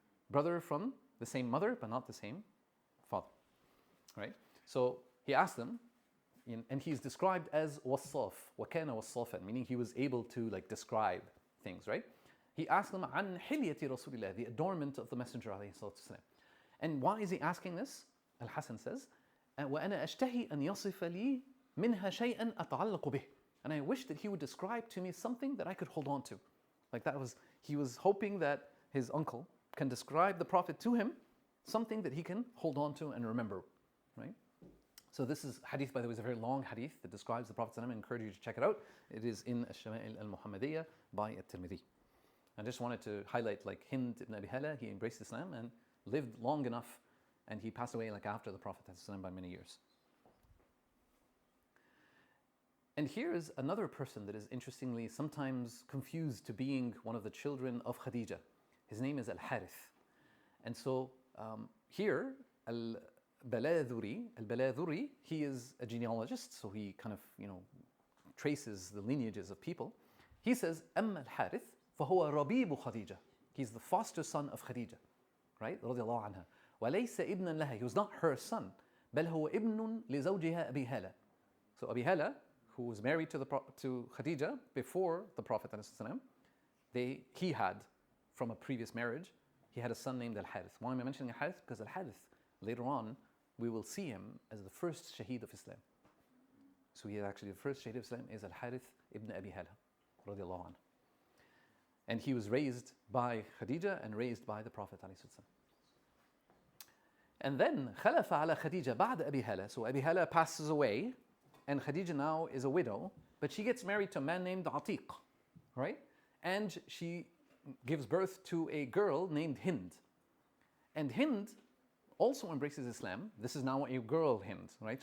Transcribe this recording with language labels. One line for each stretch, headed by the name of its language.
English: Brother from the same mother, but not the same father, right? So he asked them, and he's described as wassaf,
Arabic: wakana wassafan,
English: meaning he was able to like describe things, right? He asked them
Arabic: an hilyati Rasulillah,
English: the adornment of the Messenger alayhi salatu wasalam. And why is he asking this? Al-Hasan says,
Arabic: وَأَنَا أَشْتَهِي أَنْ يَصِفَ لِي مِنْهَا شَيْئًا أَتَعَلَّقُ بِهِ.
English: And I wish that he would describe to me something that I could hold on to. Like he was hoping that his uncle can describe the Prophet to him, something that he can hold on to and remember, right? So this is hadith, by the way, is a very long hadith that describes the Prophet. I encourage you to check it out. It is in Ash-Shama'il al-Muhammadiyya by At-Tirmidhi. I just wanted to highlight like Hind ibn Abi Hala, he embraced Islam and lived long enough, and he passed away like after the Prophet by many years. And here is another person that is interestingly sometimes confused to being one of the children of Khadija. His name is Al-Harith. And so here, Al-Baladhuri, he is a genealogist, so he kind of, traces the lineages of people.
Arabic: He says, أَمَّا الْحَارِث فَهُوَ رَبِيبُ خَدِيجَةَ.
English: He's the foster son of Khadija, right?
Arabic: رضي الله عنها. وَلَيْسَ ابْنًا لَهَا.
English: He was not her son.
Arabic: بَلْ هُوَ ابْنٌ لِزَوْجِهَا أَبِي هَالَ.
English: So Abi Hala, who was married to Khadija before the Prophet ﷺ, he had, from a previous marriage, he had a son named Al-Harith. Why am I mentioning Al-Harith? Because Al-Harith, later on, we will see him as the first shaheed of Islam. So he actually, the first shaheed of Islam is Al-Harith ibn Abi Hala, radiallahu anhu. And he was raised by Khadija and raised by the Prophet ﷺ. And then,
Arabic: خَلَفَ عَلَى خَدِيجَ بَعْدَ أَبِي Hala.
English: So Abi Hala passes away, and Khadija now is a widow, but she gets married to a man named Atiq, right? And she gives birth to a girl named Hind. And Hind also embraces Islam. This is now a girl Hind, right?